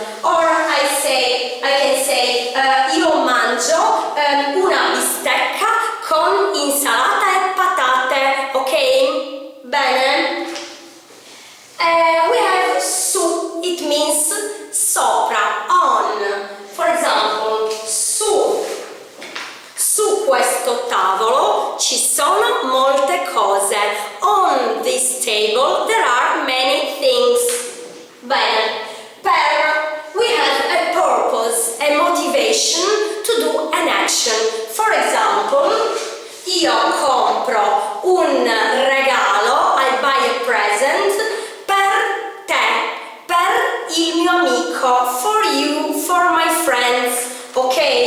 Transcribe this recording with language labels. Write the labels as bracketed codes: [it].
[en] Or I can say, [it] io mangio una bistecca con insalata e patate, ok? Bene? [en] We have [it] su, [en] it means [it] sopra, [en] on. For example, [it] su questo tavolo ci sono molte cose. [en] On this table there are many things. Bene. We have a purpose, a motivation to do an action. For example, [it] io compro un regalo, [en] I buy a present [it] per te, per il mio amico, [en] for you, for my friends, ok?